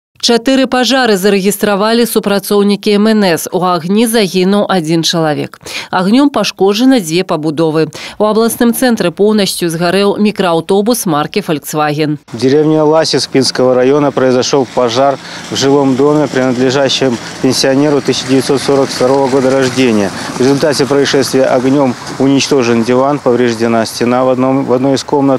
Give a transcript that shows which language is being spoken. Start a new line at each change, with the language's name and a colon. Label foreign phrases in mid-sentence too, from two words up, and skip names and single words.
Belarusian: 4 пажары зарэгістравалі супрацоўнікі МНС. У агні загінуў 1 чалавек. Агнём пашкоджаны 2 пабудовы. У абласным цэнтры
Russian: полностью сгорел микроавтобус марки Volkswagen. В деревне Ласис Пинского района произошел пожар в жилом доме, принадлежащем пенсионеру 1942 года рождения. В результате происшествия огнем уничтожен диван, повреждена стена в одной из комнат.